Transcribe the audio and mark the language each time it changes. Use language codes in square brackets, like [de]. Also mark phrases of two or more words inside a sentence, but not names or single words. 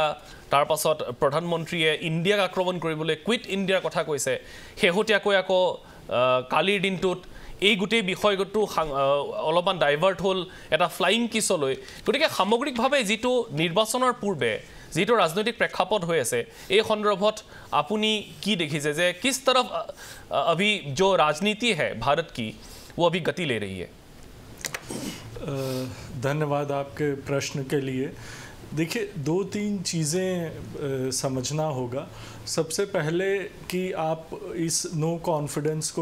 [as] তাৰ পাছত প্ৰধানমন্ত্ৰীয়ে ইণ্ডিয়াক আক্ৰমণ কৰিবলৈ কুইট ইণ্ডিয়াৰ কথা কৈছে শেহতীয়াকৈ আকৌ কালিৰ দিনটোত এই গোটেই বিষয়টো অলপমান ডাইভাৰ্ট হ'ল এটা [en] flying kissলৈ [as] গতিকে সামগ্ৰিকভাৱে যিটো নিৰ্বাচনৰ পূৰ্বে যিটো ৰাজনৈতিক প্ৰেক্ষাপট হৈ আছে এই সন্দৰ্ভত আপুনি কি দেখিছে যে [hi] किस तरफ अभी जो राजनीति है भारत की वो अभी गति ले रही है धन्यवाद आपके प्रश्न के लिए देखिए 2-3 चीज़ें समझना होगा सबसे पहले कि आप इस [en] no confidence [hi] को